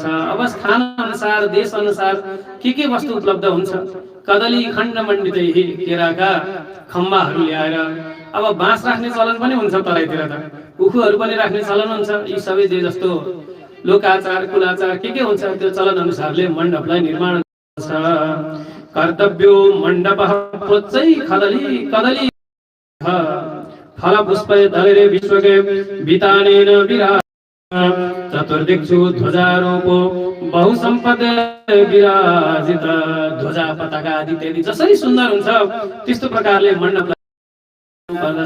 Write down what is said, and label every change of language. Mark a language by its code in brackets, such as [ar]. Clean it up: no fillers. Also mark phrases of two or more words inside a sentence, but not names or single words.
[ne] अब स्थान अनुसार देश अनुसार के वस्तु उपलब्ध हुन्छ। [sa] कदली खण्ड मण्डितै [ne] केराका खम्बाहरू ल्याएर, अब बाँस राख्ने चलन पनि हुन्छ तराईतिर त, उखुहरू पनि राख्ने चलन हुन्छ। यी सबै जे जस्तो लोकाचार कुलाचार के हुन्छ त्यो चलन अनुसारले मण्डपलाई निर्माण गर्छ। [sa] कर्तव्यो मण्डपः प्रोच्चै कदली कदली फल पुष्प दलेरे विश्वके वितानेन विराज चतुर्दिक्षु ध्वजारोपो बहु सम्पद विराजित। [ne] ध्वजा पताका आदि इत्यादि जसरी सुन्दर हुन्छ त्यस्तो प्रकारले मण्डपलाई पर्दछ।